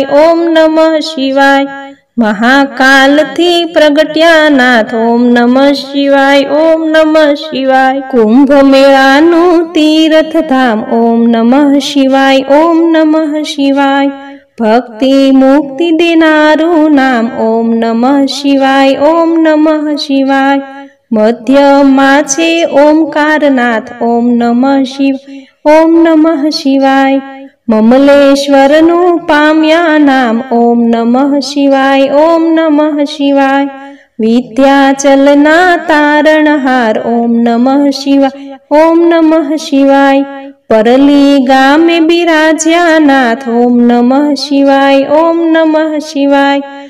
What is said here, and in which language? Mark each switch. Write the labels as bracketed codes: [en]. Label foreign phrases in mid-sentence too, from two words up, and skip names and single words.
[sa] ओम नमः शिवाय [gu] મહાકાલ થી પ્રગટ્યા નાથ [sa] ओम नमः शिवाय। ओम नमः शिवाय [gu] કુંભ મેળા નુ તીર્થ ધામ [sa] ओम नमः शिवाय। ओम नमः शिवाय [gu] ભક્તિ મુક્તિ દેનારૂ નામ [sa] ओम नमः शिवाय। ओम नमः शिवाय [gu] મધ્યમાં છે ઓમકારનાથ [sa] ઓમ નમઃ શિવાય ઓમ નમઃ શિવાય [gu] મમલેશ્વરનું પામ્યા નામ [sa] ઓમ નમઃ શિવાય ઓમ નમઃ શિવાય [gu] વિદ્યાચલના તારણહાર [sa] ઓમ નમઃ શિવાય ઓમ નમઃ શિવાય [gu] પરલી ગામે બિરાજ્યા નાથ [sa] ઓમ નમઃ શિવાય ઓમ નમઃ શિવાય